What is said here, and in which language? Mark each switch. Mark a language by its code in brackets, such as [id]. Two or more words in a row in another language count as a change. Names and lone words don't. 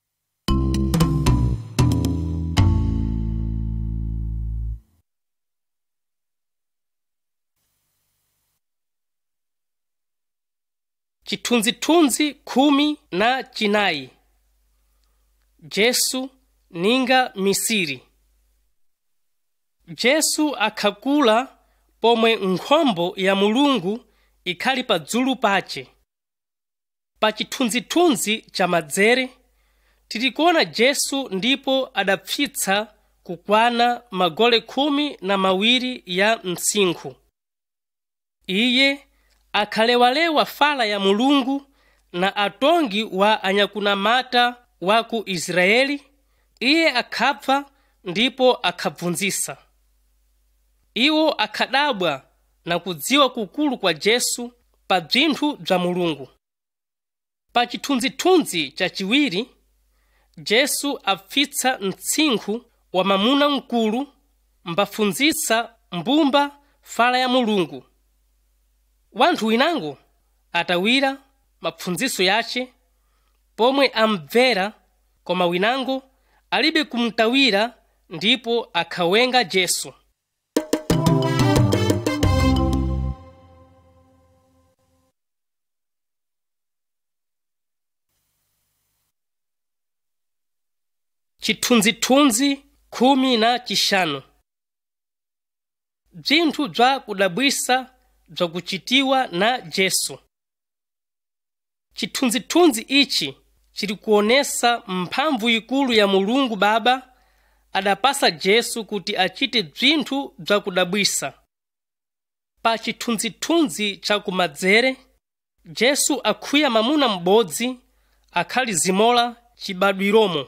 [nyu] Chithunzithunzi 14. Jesu ninga Misiri. Jesu akhakula pomwe nkhombo ya Mulungu ikhali pa dzulu pache. Pa chithunzithunzi cha madzere tilikuona Jesu ndipo adapfitsa kukwana magole 12 ya msinkhu. Iye akhalewalewa fala ya Mulungu na atongi wa anyakunamata wa ku Israeli. Iye akhapfa ndipo akhabvunzisa. Iwo akhadabwa na kudziwa kukulu kwa Jesu pa bzinthu bza Mulungu. Pa chithunzithunzi cha chiwiri, Jesu apfitsa mtsinkhu wa mamuna mkulu mbafunzitsa mbumba fala ya Mulungu. Wanthu winango atawira mapfunziso yace pomwe amvera, koma winango alibe kumtawira ndipo akhawenga Jesu. Chithunzithunzi 15. Bzinthu bza kudabwisa bza kuchitiwa na Jesu. Chithunzithunzi ichi chili kuonesa mphamvu ikulu ya Mulungu Baba adapasa Jesu kuti achite bzinthu bza kudabwisa. Pa chithunzithunzi cha kumadzere, Jesu akhuya mamuna m'bodzi akhali zimola chibadwiromo.